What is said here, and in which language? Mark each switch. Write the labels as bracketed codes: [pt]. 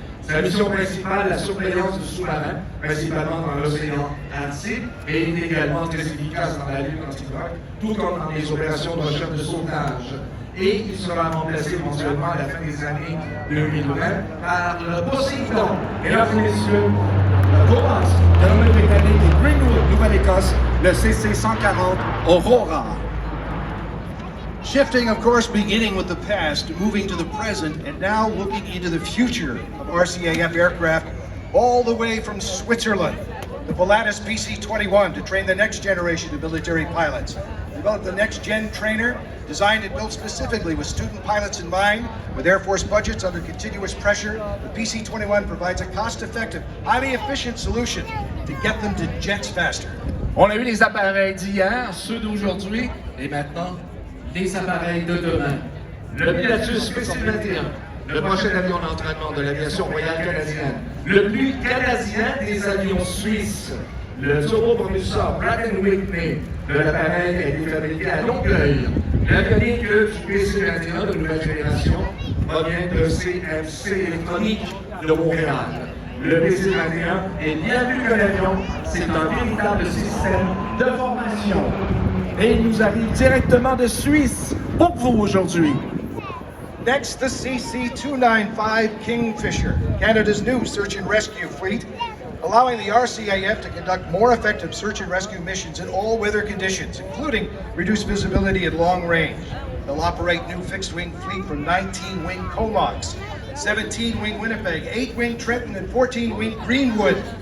[fr] Sa mission principale, la surveillance du sous-marin, principalement dans l'océan Arctique, et il est également très efficace dans la lutte anti-drogue, tout comme dans les opérations de recherche de sauvetage. Et il sera remplacé éventuellement à la fin des années 2020 par le Poseidon. Mesdames et messieurs, le Comox de l'armée britannique de Greenwood, Nouvelle-Écosse, le CC-140 Aurora. [en] Shifting, of course, beginning with the past, moving to the present, and now looking into the future of RCAF aircraft, all the way from Switzerland. The Pilatus PC-21 to train the next generation of military pilots. Developed the next-gen trainer, designed and built specifically with student pilots in mind. With Air Force budgets under continuous pressure, the PC-21 provides a cost-effective, highly efficient solution to get them to jets faster. [fr] On a eu les appareils d'hier, ceux d'aujourd'hui, et maintenant, les appareils de demain. Le Pilatus PC-21, le prochain avion d'entraînement de l'aviation royale canadienne, le plus canadien des avions suisses, le turbopropulseur Pratt & Whitney de l'appareil a été fabriqué à Longueuil. L'avionique du PC-21 de nouvelle génération provient de CFC électronique de Montréal. Le PC-21 est bien plus qu'un avion, c'est un véritable système de formation. Et il nous arrive directement de Suisse pour vous aujourd'hui. [en] Next, the CC-295 Kingfisher, Canada's new search and rescue fleet, allowing the RCAF to conduct more effective search and rescue missions in all weather conditions, including reduced visibility at long range. They'll operate new fixed-wing fleet from 19-wing Comox, 17-wing Winnipeg, 8-wing Trenton, and 14-wing Greenwood.